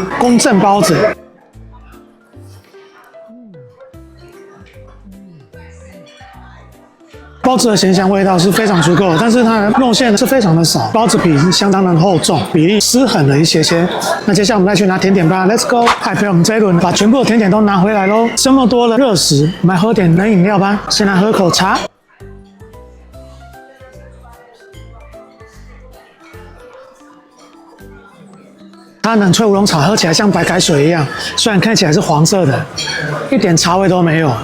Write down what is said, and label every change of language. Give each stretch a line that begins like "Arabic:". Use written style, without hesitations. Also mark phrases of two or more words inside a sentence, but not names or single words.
Chinese: 公正包子。包子的鹹香味道是非常足夠的，但是它的肉餡是非常的少，包子皮是相當的厚重，比例失衡了一些些。那接下來我們再去拿甜點吧 ，
English: Let's go！
Chinese: 嗨，陪我們這一輪把全部的甜點都拿回來嘍。這麼多的熱食，我們來喝點冷飲料吧。先來喝口茶。它冷萃烏龍茶喝起來像白開水一樣，雖然看起來是黃色的，一點茶味都沒有。